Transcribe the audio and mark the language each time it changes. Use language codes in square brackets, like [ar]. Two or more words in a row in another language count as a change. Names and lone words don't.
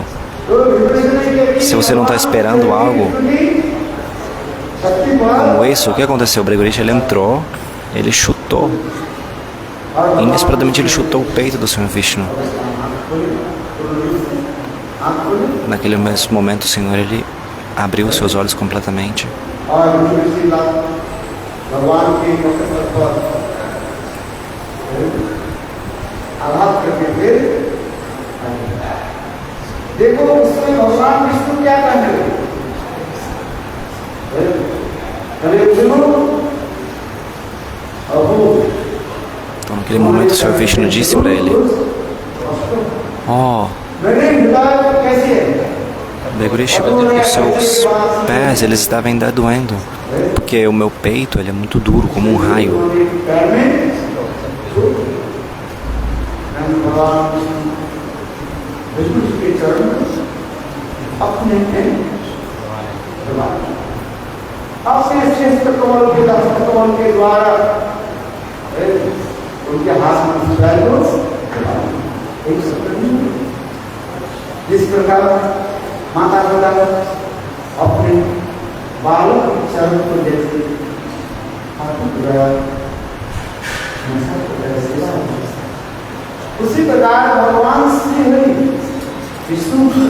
[pt] Se você não está esperando algo como isso, o que aconteceu? O Brigurishi ele entrou, ele chutou, inesperadamente ele chutou o peito do Senhor Vishnu. Naquele mesmo momento, o Senhor ele abriu seus olhos completamente. [hi] देखो उसमें भगवान विष्णु क्या करने लगे? [pt] Então, naquele momento, o Senhor Vishnu disse para ele: "Oh, Brigurishi, os seus pés eles devem estar doendo, porque o meu peito ele é muito duro, como um raio." [hi] अपने श्रेष्ठ कमल के कमल के द्वारा उनके हाथ में जिस प्रकार माता पिता अपने बालक के चरण को जैसे उसी प्रकार भगवान श्री हरि विष्णु